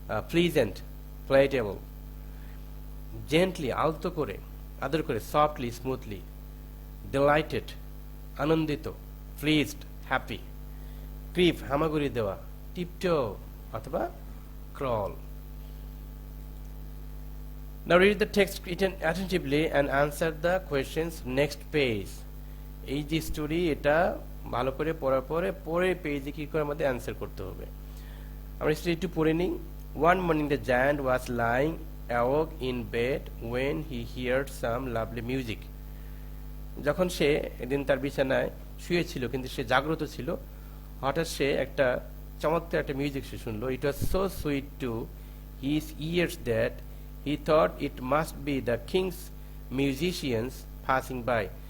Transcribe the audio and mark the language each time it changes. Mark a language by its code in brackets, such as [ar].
[en] pleasant, palatable, gently, [bn] আলতো করে, আদর করে, [en] softly, smoothly, delighted, আনন্দিত, pleased, happy, creep, [bn] হামাগুড়ি দেওয়া, [en] Tiptoe অথবা crawl. Now read the text attentively and answer the questions next page. [bn] এই যে স্টোরি, এটা ভালো করে পড়ার পরে পরের পেজে কি করে আমাদের অ্যান্সার করতে হবে। আমরা স্টোরি একটু পড়ে নিই। [en] One morning the giant was lying awake in bed when he heard some lovely music. [bn] যখন সে একদিন তার বিছানায় শুয়েছিল, কিন্তু সে জাগ্রত ছিল, হঠাৎ সে একটা চমৎকার একটা মিউজিক সে শুনলো। [en] It was so sweet to his ears that he thought it must be the king's musicians passing by.